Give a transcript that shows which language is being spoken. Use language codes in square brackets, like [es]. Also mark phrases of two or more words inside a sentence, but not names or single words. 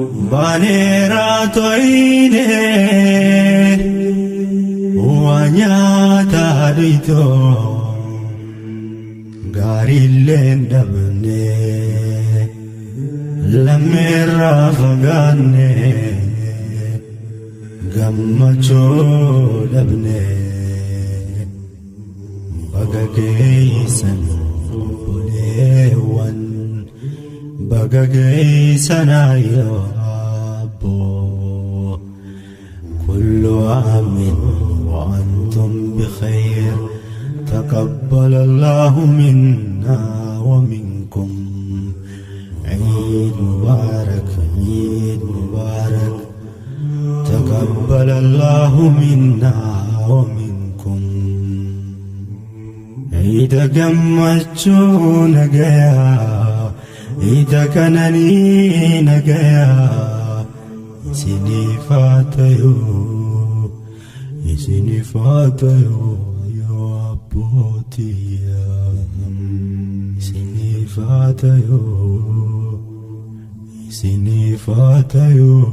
[om] Baneera to'ine, waa nyaata dhuyto, gaariillee hin dhabne, lammeerra fagaanne, gammachuu dhabne. Baga geessan obboleewwan, baga geessan ayyoo abboo. [ar] كل عام وأنتم بخير. تقبل الله منا ومنكم. عيد مبارك، عيد مبارك. تقبل الله منا ومنكم. [om] Eid gammachuu nagayaa, Eid qananii nagayaa, isiniif haa ta'u, isiniif haa ta'u, yoo abbootii, isiniif haa ta'u, isiniif haa ta'u.